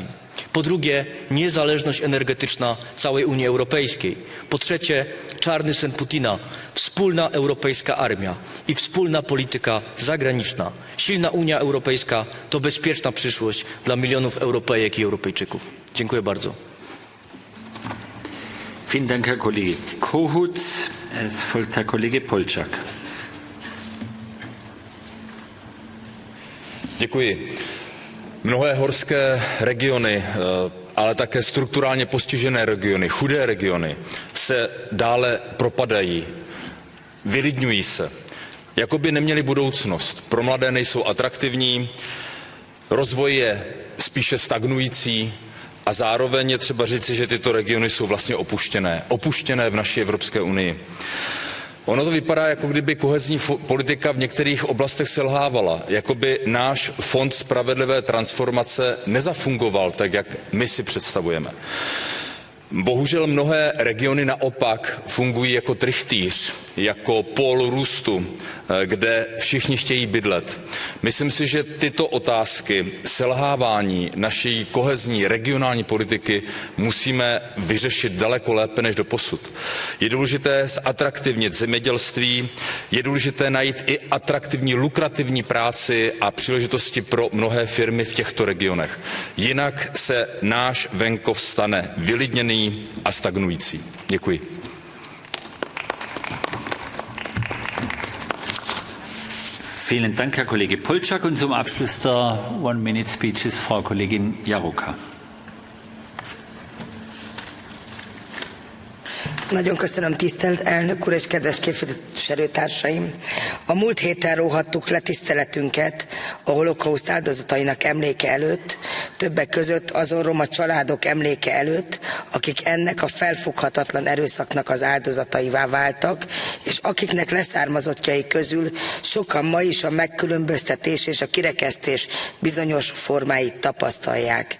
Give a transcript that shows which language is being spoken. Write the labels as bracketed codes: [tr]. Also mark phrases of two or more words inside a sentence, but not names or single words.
[pl] Po drugie, niezależność energetyczna całej Unii Europejskiej. Po trzecie, czarny sen Putina, wspólna europejska armia i wspólna polityka zagraniczna. Silna Unia Europejska to bezpieczna przyszłość dla milionów Europejek i Europejczyków. Dziękuję bardzo. [de] Vielen Dank, Herr Kollege Kohut. Es folgt Herr Kollege Polčák. [cs] Děkuji. Mnohé horské regiony, ale také strukturálně postižené regiony, chudé regiony se dále propadají, vylidňují se, jako by neměly budoucnost. Pro mladé nejsou atraktivní, rozvoj je spíše stagnující a zároveň je třeba říci, že tyto regiony jsou vlastně opuštěné v naší Evropské unii. Ono to vypadá, jako kdyby kohezní politika v některých oblastech selhávala, jako by náš fond spravedlivé transformace nezafungoval tak, jak my si představujeme. Bohužel mnohé regiony naopak fungují jako trychtýř, jako pól růstu, kde všichni chtějí bydlet. Myslím si, že tyto otázky selhávání naší kohezní regionální politiky musíme vyřešit daleko lépe než doposud. Je důležité zatraktivnit zemědělství, je důležité najít i atraktivní, lukrativní práci a příležitosti pro mnohé firmy v těchto regionech. Jinak se náš venkov stane vylidněný a stagnující. Děkuji. [de] Vielen Dank, Herr Kollege Polčák. Und zum Abschluss der [en] One-Minute Speech [de] ist Frau Kollegin Járóka. [hu] Nagyon köszönöm, tisztelt elnök úr és kedves képviselőtársaim! A múlt héten róhattuk le tiszteletünket a holokauszt áldozatainak emléke előtt, többek között azon roma családok emléke előtt, akik ennek a felfoghatatlan erőszaknak az áldozataivá váltak, és akiknek leszármazottjai közül sokan ma is a megkülönböztetés és a kirekesztés bizonyos formáit tapasztalják.